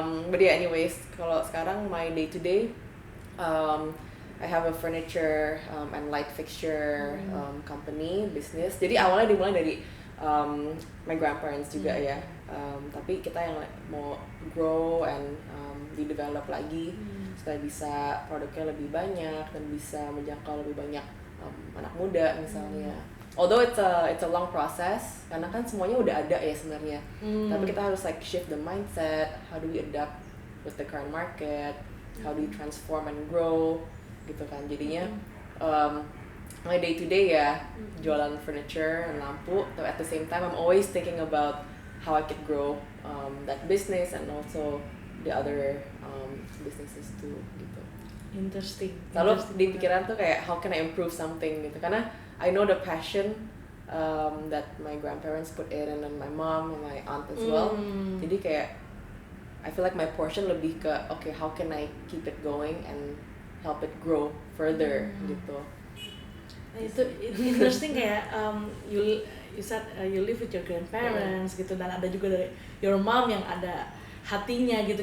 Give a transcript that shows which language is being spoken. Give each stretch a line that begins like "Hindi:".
English: But yeah, anyways,
Indonesian: kalau sekarang
English: my day to day, I have a furniture and light fixture company business.
Indonesian: Jadi awalnya dimulai dari
English: my grandparents
Indonesian: juga ya. Tapi kita yang mau
English: grow and
Indonesian: di-develop lagi supaya bisa produknya lebih banyak dan bisa menjangkau lebih banyak anak muda misalnya.
English: Although it's a long process
Indonesian: karena kan semuanya udah ada ya sebenarnya. Tapi kita harus
English: like shift the mindset. How do we adapt with the current market? How do we transform and grow?
Indonesian: Gitu kan, jadinya
English: my day to day ya
Indonesian: jualan
English: furniture and
Indonesian: lampu,
English: but at the same time I'm always thinking about how I could grow that business and also the other businesses too gitu. Interesting.
Indonesian: Lalu di pikiran tuh kayak
English: how can I improve something gitu,
Indonesian: karena
English: I know the passion that my grandparents put in and my mom and my aunt as well.
Indonesian: Jadi kayak
English: I feel like my portion
Indonesian: lebih ke
English: okay, how can I keep it going and help it grow further gitu.
Indonesian: Itu interesting kayak
English: you said you live with your grandparents
Indonesian: gitu, dan ada juga dari
English: your mom
Indonesian: yang ada hatinya gitu.